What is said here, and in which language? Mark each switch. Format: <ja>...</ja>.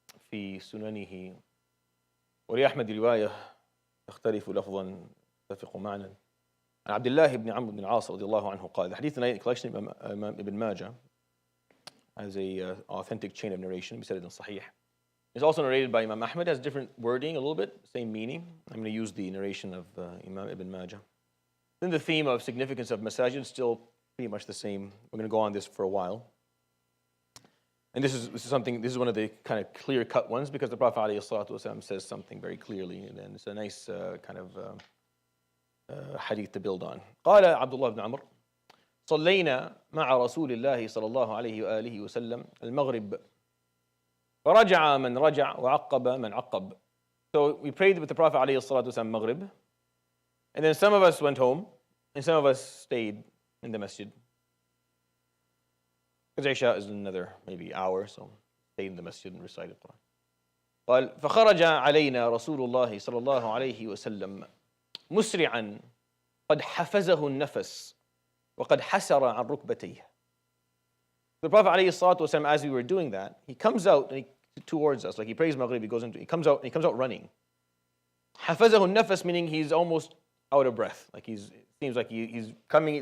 <ar>في سننه ولأحمد رواية تختلف لفظا تتفق معنى عن عبد الله بن عمرو بن العاص رضي الله عنه قال.</ar> <en>The hadith in collection of Imam Ibn Mاجه has a authentic chain of narration. We said it in صحيح. It's also narrated by Imam Ahmad, has different wording a little bit, same meaning. I'm going to use the narration of Imam Ibn Mاجه. Then the theme of significance of Masajid is still pretty much the same. We're going to go on this for a while. And this is one of the kind of clear-cut ones because the Prophet ﷺ says something very clearly, and it's a nice kind of hadith to build on.</en> <ar>قال عبد الله بن عمرو صلينا مع رسول الله صلى الله عليه وآله وسلم المغرب فرجع من رجع وعقب من عقب.</ar> <en>So we prayed with the Prophet ﷺ Maghrib, and then some of us went home, and some of us stayed in the masjid. Because Isha is another maybe hour, so stayed in the masjid and recited Quran.</en> <ar>قال فخرج علينا رسول الله صلى الله عليه وسلم مسرعا قد حفزه النفس وقد حسر عن ركبتيه.</ar> <en>The Prophet</en> <ar>عليه الصلاة والسلام,</ar> <en>as we were doing that, he comes out and towards us, like he prays Maghrib, he comes out running.</en> <ar>حفزه النفس,</ar> <en>meaning he's almost out of breath, like it seems like he's coming.</en>